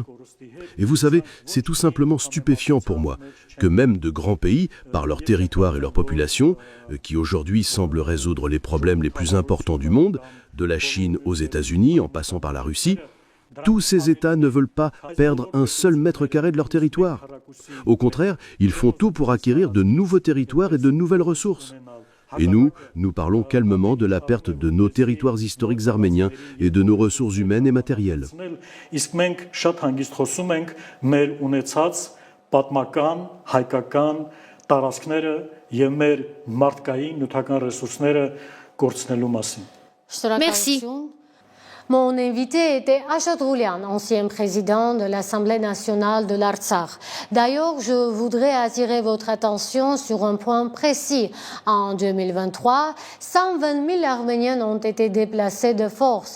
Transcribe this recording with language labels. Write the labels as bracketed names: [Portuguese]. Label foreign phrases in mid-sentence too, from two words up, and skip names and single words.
[French] Et vous savez, c'est tout simplement stupéfiant pour moi que même de grands pays, par leur territoire et leur population, qui aujourd'hui semblent résoudre les problèmes les plus importants du monde, de la Chine aux États-Unis en passant par la Russie, tous ces États ne veulent pas perdre un seul mètre carré de leur territoire. Au contraire, ils font tout pour acquérir de nouveaux territoires et de nouvelles ressources. Et nous parlons calmement de la perte de nos territoires historiques arméniens et de nos ressources humaines et matérielles. [Armenian] Իսկ մենք շատ հանգիստ խոսում ենք մեր ունեցած պատմական, հայկական տարածքները եւ մեր մարդկային նյութական ռեսուրսները կորցնելու մասին. [French] Merci. Mon invité était Achot Roulian, ancien président de l'Assemblée nationale de l'Artsakh. D'ailleurs, je voudrais attirer votre attention sur un point précis. En 2023, 120 000 Arméniens ont été déplacés de force.